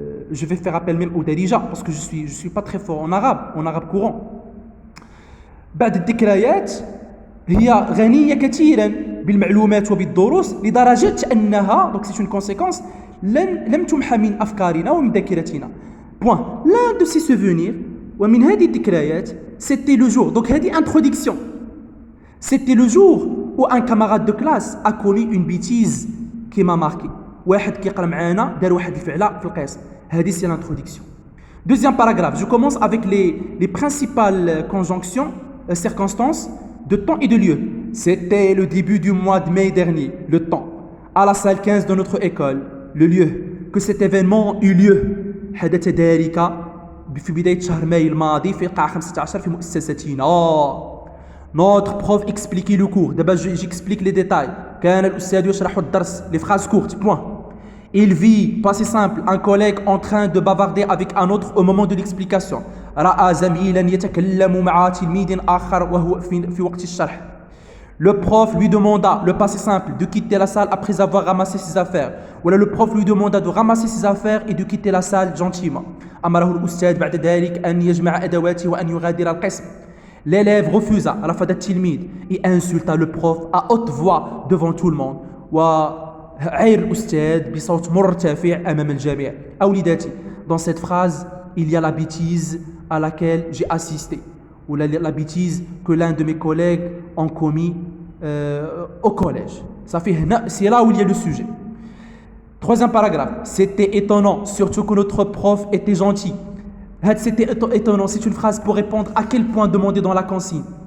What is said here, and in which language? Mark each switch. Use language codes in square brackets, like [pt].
[fr] Je vais faire appel même au Darija parce que je suis pas très fort en arabe courant. [ar] بعد الذكريات هي غنية كثيرا بالمعلومات وبالدروس لدرجة أنها [fr] donc c'est une conséquence [ar] لم تمحى من أفكارنا ومن ذاكرتنا. [fr] Point. L'un de ces souvenirs [ar] ومن هذه الذكريات [fr] c'était le jour. Donc [ar] هذه [fr] introduction. C'était le jour où un camarade de classe a commis une bêtise qui m'a marqué. [ar] واحد كيقرا معانا دار واحد الفعلة في القسم. [fr] C'est l'introduction. Deuxième paragraphe, je commence avec les principales conjonctions, circonstances de temps et de lieu. C'était le début du mois de mai dernier, le temps, à la salle 15 de notre école, le lieu, que cet événement eut lieu. [ar] حدث ذلك في بداية شهر ماي الماضي في قاعة 15 في مؤسستنا. [fr] Notre prof expliquait le cours. D'abord, j'explique les détails. [ar] كان الأستاذ يشرح الدرس, [fr] les phrases courtes, point. Il vit, passé simple, un collègue en train de bavarder avec un autre au moment de l'explication. [ar] رأى زميلا يتكلم مع تلميذ آخر وهو في وقت الشرح. [fr] Le prof lui demanda, le passé simple, de quitter la salle après avoir ramassé ses affaires. Voilà, le prof lui demanda de ramasser ses affaires et de quitter la salle gentiment. [ar] أمره الأستاذ بعد ذلك أن يجمع أدواته وأن يغادر القسم. [fr] L'élève refusa, [ar] رفض التلميذ, [fr] et insulta le prof à haute voix devant tout le monde. [ar] عير الأستاذ بصوت مرتفع أمام الجميع. أوليداتي, [fr] dans cette phrase, il y a la bêtise à laquelle j'ai assisté, ou la bêtise que l'un de mes collègues ont commis au collège. C'est là où il y a le sujet. Troisième paragraphe. C'était étonnant, surtout que notre prof était gentil. C'était étonnant, c'est une phrase pour répondre à quel point demandé dans la consigne.